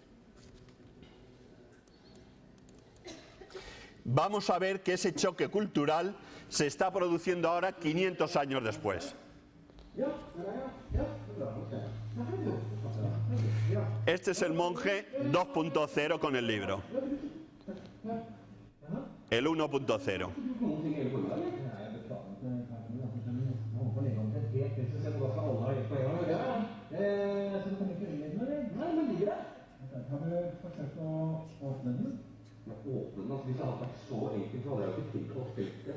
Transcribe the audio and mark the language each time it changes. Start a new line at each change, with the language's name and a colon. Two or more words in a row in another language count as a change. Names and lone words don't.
Spanish: Vamos a ver que ese choque cultural se está produciendo ahora 500 años después. Este es el monje 2.0 con el libro. El 1.0.
Norwegian: Hvis det hadde vært så enkelt, så hadde jeg ikke tenkt å spilte.